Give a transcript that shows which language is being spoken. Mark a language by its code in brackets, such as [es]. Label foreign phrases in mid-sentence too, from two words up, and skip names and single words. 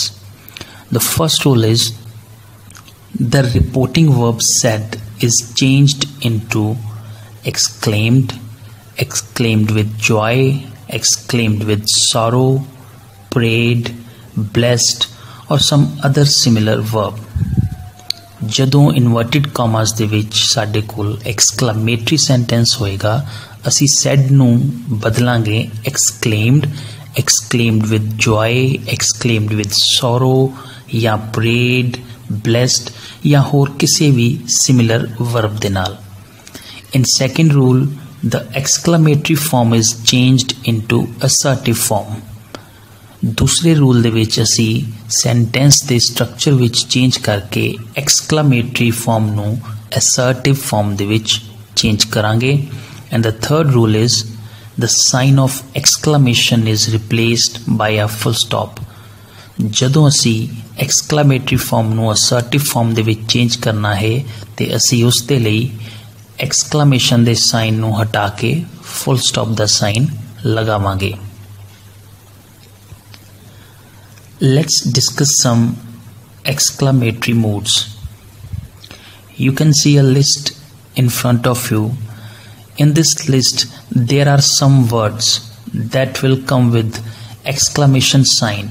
[en] The first rule is the reporting verb "said" is changed into exclaimed, exclaimed with joy, exclaimed with sorrow, prayed, blessed, or some other similar verb. [pa] ਜਦੋਂ [en] inverted commas [pa] ਦੇ ਵਿੱਚ ਸਾਡੇ ਕੋਲ [en] exclamatory sentence [pa] ਹੋਏਗਾ, ਅਸੀਂ said ਨੂੰ ਬਦਲਾਂਗੇ [en] exclaimed, exclaimed with joy, exclaimed with sorrow, [pa] ਜਾਂ [en] prayed, blessed, [pa] ਜਾਂ ਹੋਰ ਕਿਸੇ ਵੀ [en] similar verb [pa] ਦੇ ਨਾਲ. [en] In second rule, the exclamatory form is changed into assertive form. [hi] दूसरे रूल [pa] ਦੇ ਵਿੱਚ ਅਸੀਂ ਸੈਂਟੈਂਸ ਦੇ ਸਟਰਕਚਰ ਵਿੱਚ ਚੇਂਜ ਕਰਕੇ [en] exclamatory form [pa] ਨੂੰ [en] assertive form [pa] ਦੇ ਵਿੱਚ ਚੇਂਜ ਕਰਾਂਗੇ. [en] And the third rule is the sign of exclamation is replaced by a full stop. [pa] ਜਦੋਂ ਅਸੀਂ [en] exclamatory form [pa] ਨੂੰ [en] assertive form [pa] ਦੇ ਵਿੱਚ ਚੇਂਜ ਕਰਨਾ ਹੈ ਤੇ ਅਸੀਂ ਉਸ ਦੇ ਲਈ exclamation ਦੇ ਸਾਈਨ ਨੂੰ ਹਟਾ ਕੇ [en] full stop [pa] ਦਾ ਸਾਈਨ ਲਗਾਵਾਂਗੇ. [en] Let's discuss some exclamatory modes. You can see a list in front of you. In this list, there are some words that will come with exclamation sign.